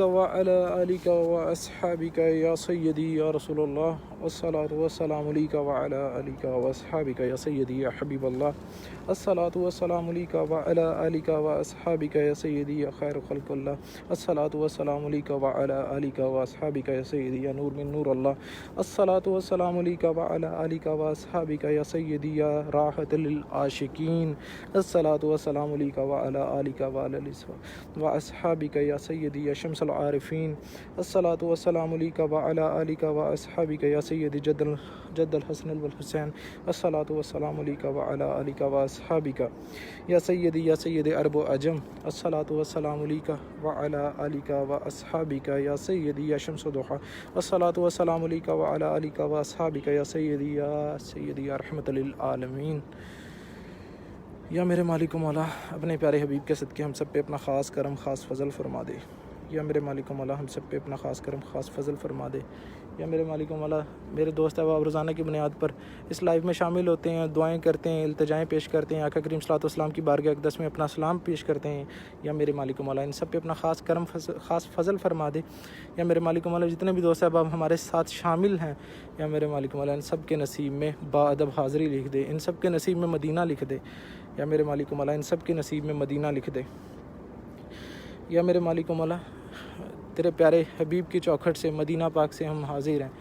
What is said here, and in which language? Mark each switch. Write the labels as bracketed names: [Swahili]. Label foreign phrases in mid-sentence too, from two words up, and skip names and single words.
[Arabic] وعلى آلك وأصحابك يا سيدي يا رسول الله. الصلاة والسلام عليك وعلى آلك وأصحابك يا سيدي يا حبيب الله. الصلاة والسلام عليك وعلى آلك وأصحابك يا سيدي يا خير خلق الله. الصلاة والسلام عليك وعلى آلك وأصحابك يا سيدي يا نور من نور الله. الصلاة والسلام عليك وعلى آلك وأصحابك يا سيدي يا راحة للعاشقين. الصلاة والسلام عليك وعلى آلك وأصحابك يا سيدي يا شمس العارفين. الصلاة والسلام عليك وعلى آلك وأصحابك يا سيدي جد الحسن والحسين. الصلاة والسلام عليك وعلى آلك وأصحابك يا سيدي عرب وعجم. الصلاة والسلام عليك وعلى آلك وأصحابك يا سيدي يا شمس الضحى. الصلاة والسلام عليك وعلى آلك وأصحابك يا سيدي يا رحمة للعالمين. [Urdu] یا میرے مالک مولا اپنے پیارے حبیب کے صدقے ہم سب پہ اپنا خاص کرم خاص فضل فرما دے. یا میرے مالک مولا ہم سب پہ اپنا خاص کرم خاص فضل فرما دے. یا میرے مالک مولا میرے دوست احباب روزانہ کی بنیاد پر اس لائیو میں شامل ہوتے ہیں، دعائیں کرتے ہیں، التجائیں پیش کرتے ہیں، آقا کریم [Arabic] صلى الله عليه وسلم [Urdu] کی بارگاہ اقدس میں اپنا سلام پیش کرتے ہیں. یا میرے مالک مولا ان سب پہ اپنا خاص کرم خاص فضل فرما دے. یا میرے مالک مولا جتنے بھی دوست احباب ہمارے ساتھ شامل ہیں، یا میرے مالک مولا ان سب کے نصیب میں باادب حاضری لکھ دے، ان سب کے نصیب میں مدینہ لکھ دے. یا میرے مالک مولا ان سب کے نصیب میں مدینہ لکھ دے۔ یا میرے مالک مولا تیرے پیارے حبیب کی چوکھٹ سے مدینہ پاک سے ہم حاضر ہیں.